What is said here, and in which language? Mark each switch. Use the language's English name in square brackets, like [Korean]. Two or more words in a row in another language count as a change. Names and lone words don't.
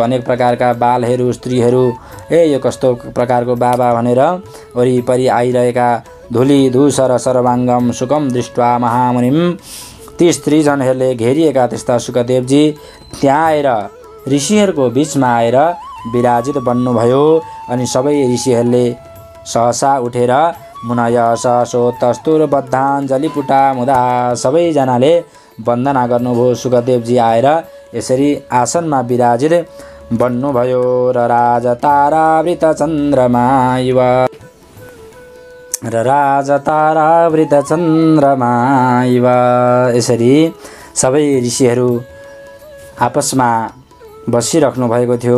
[Nepali] अनेक प्रकारका बालहरू, स्त्रीहरू यो कस्तो प्रकारको बाबा भनेर वरिपरि आइरहेका [Sanskrit] धुली धूसर सर्वाङ्गम सुखम दृष्ट्वा महामुनिम, [Nepali] ती स्त्रीजनहरूले घेरिएका त्यस्ता सुखदेवजी त्यहाँ आएर ऋषिहरूको बिचमा आएर विराजित बन्नुभयो। अनि सबै ऋषिहरूले सहसा उठेर [Sanskrit] मुनय सहसोत्तस्तुर बद्धाञ्जलि पुटा मुदा, [Nepali] सबैजनाले वन्दना गर्नुभयो। सुखदेवजी आएर यसरी आसनमा विराजित बन्नुभयो। [Sanskrit] र राजा तारावृत चन्द्रमा इव [Nepali] यसरी सबै ऋषिहरू आपसमा बसिराख्नु भएको थियो।